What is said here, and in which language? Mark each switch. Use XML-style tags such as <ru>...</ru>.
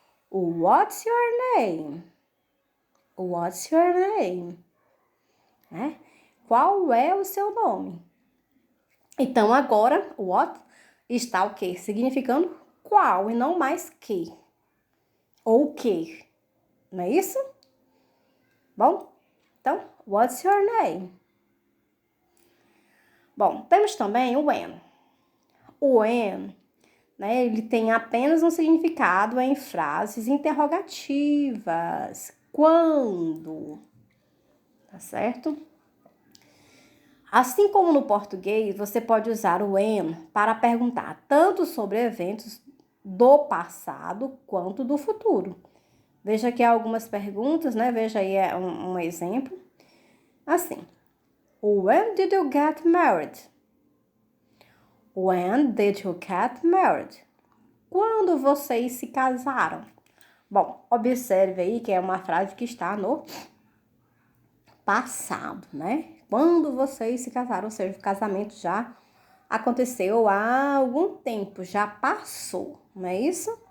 <en>What's your name? What's your name?</en> <pt>Né? Qual é o seu nome? Então, agora, what está o quê? Significando qual e não mais que. Ou que. Não é isso? Bom, então,</pt> <en>what's your name?</en> <pt>Bom, temos também o when. O when, né, ele tem apenas um significado em frases interrogativas. Quando? Tá certo? Assim como no português, você pode usar o when para perguntar tanto sobre eventos do passado quanto do futuro. Veja aqui algumas perguntas, né? Veja aí um exemplo.</pt> <en>Assim, when did you get married? When did you get married?</en> <pt>Quando vocês se casaram? Bom, observe aí que é uma frase que está no passado, né? Quando vocês se casaram, ou seja, o casamento já aconteceu há algum tempo, já passou, não é isso?</pt>